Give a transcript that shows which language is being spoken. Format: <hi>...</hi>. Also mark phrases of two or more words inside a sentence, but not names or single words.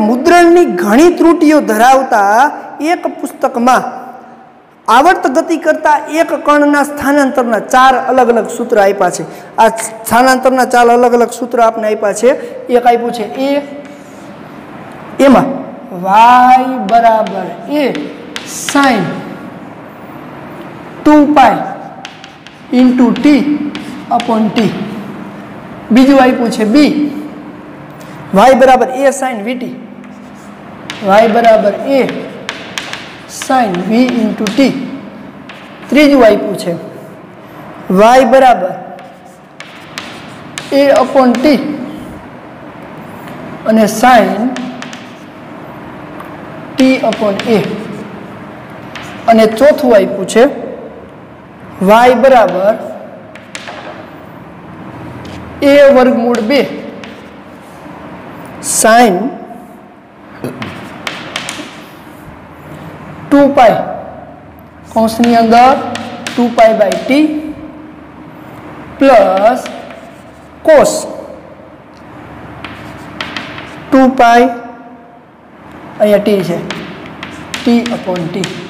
<gu>મુદ્રણની ઘણી ત્રુટિઓ ધરાવતા એક પુસ્તકમાં આવર્ત ગતિ કરતા એક કણના સ્થાનાંતરના 4 અલગ અલગ સૂત્ર આપ્યા છે। આ સ્થાનાંતરના 4 અલગ અલગ સૂત્ર આપને આપ્યા છે। એક આપ્યું છે a, એમાં y બરાબર</gu> <en>a sin 2π into t upon t।</en> <gu>બીજું આપ્યું છે b, y બરાબર</gu> <en>a sin vt,</en> <gu>y બરાબર</gu> <en>a sin v into t।</en> <gu>ત્રીજું આપ્યું છે y બરાબર</gu> <en>a upon t</en> <gu>અને</gu> <en>sin t upon a।</en> <gu>અને ચોથું આપ્યું છે y બરાબર a વર્ગમૂળ 2 sin 2π કૌંસની અંદર 2π/t</gu> <en>plus cos</en> <gu>2π, અહીંયા t છે,</gu> <en>t upon t।</en>